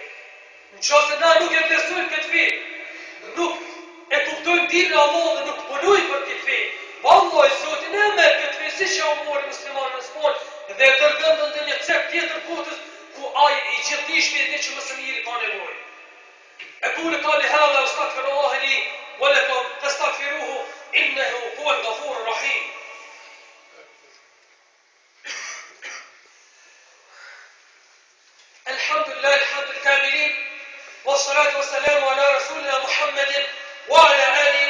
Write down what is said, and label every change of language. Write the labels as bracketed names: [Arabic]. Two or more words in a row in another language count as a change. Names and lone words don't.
[Albanian] Nëse na nuk e vlerësojmë këtë fe, nuk e kuptojmë dinën e Allahut dhe nuk punojmë për këtë fe, vallahi Zoti na merr këtë fe si që u mori muslimanë në Spanjë dhe e dërgon në një cep tjetër botës ku ai i gjithnishmi dhe që më së miri ka nevojë. [Arabic] أقول قولي هذا واستغفر الله لي ولكم فاستغفروه إنه هو الغفور الرحيم. الحمد لله الحمد الكاملين والصلاة والسلام على رسولنا محمد وعلى آله